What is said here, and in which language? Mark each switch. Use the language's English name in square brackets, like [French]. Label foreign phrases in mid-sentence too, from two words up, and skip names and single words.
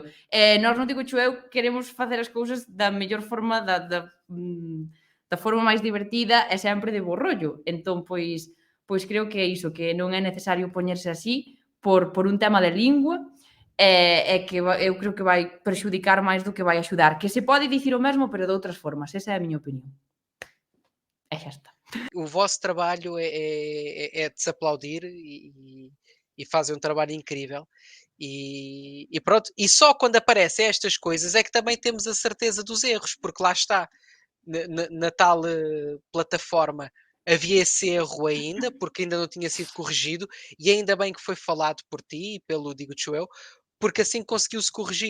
[Galician] Nós non digo eu queremos facer as cousas da mellor forma, da forma máis divertida e sempre de bo rollo. Entón, pois creo que é iso, que non é necesario poñerse así por un tema de lingua, e que eu creo que vai prexudicar máis do que vai axudar. Que se pode dicir o mesmo, pero de outras formas. Esa é a miña opinión. E xa está. [Portuguese] O vosso trabalho é de se aplaudir e fazem um trabalho incrível. E pronto, e só quando aparecem estas coisas é que também temos a certeza dos erros, porque lá está, na tal plataforma havia esse erro ainda, porque ainda não tinha sido corrigido, e ainda bem que foi falado por ti e pelo Digo-te eu, porque assim conseguiu-se corrigir.